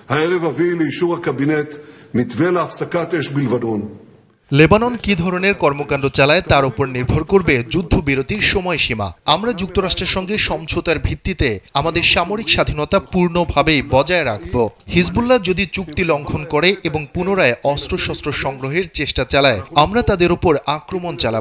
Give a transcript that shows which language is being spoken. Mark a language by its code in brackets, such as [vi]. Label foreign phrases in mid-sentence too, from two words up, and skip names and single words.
[he] הערב אביא לאישור הקבינט מתווה להפסקת אש בלבנון. [bn] লেবানন কি ধরনের কর্মকাণ্ড চালায় তার উপর নির্ভর করবে যুদ্ধবিরতির সময়সীমা। আমরা যুক্তরাষ্ট্রের সঙ্গে সমঝোতার ভিত্তিতে আমাদের সামরিক স্বাধীনতা পূর্ণভাবে বজায় রাখব। হিজবুল্লাহ যদি চুক্তি লঙ্ঘন করে এবং পুনরায় অস্ত্রশস্ত্র সংগ্রহের চেষ্টা চালায়, আমরা তাদের উপর আক্রমণ চালাব।